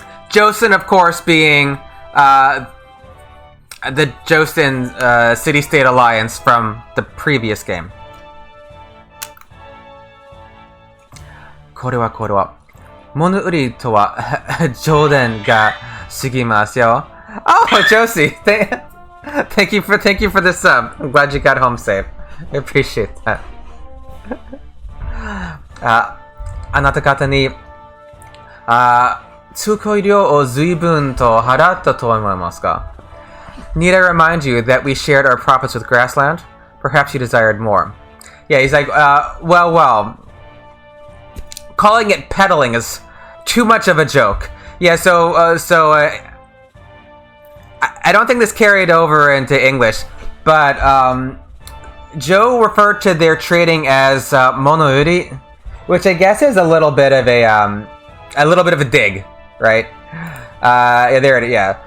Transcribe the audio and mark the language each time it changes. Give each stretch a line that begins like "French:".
English: Josten, of course, being the Josten City-State Alliance from the previous game.
Japanese: これは物売りとは冗談が過ぎますよ。
English: Oh, Josie, thank you for the sub. I'm glad you got home safe. I appreciate that.
Japanese: あなた方に通行料を随分と払ったと思いますか?
English: Need I remind you that we shared our profits with Grassland? Perhaps you desired more. Yeah, he's like, well. Calling it peddling is too much of a joke. Yeah, so I don't think this carried over into English, but Joe referred to their trading as monouri, which I guess is a little bit of a dig, right? Yeah, there it is. Yeah.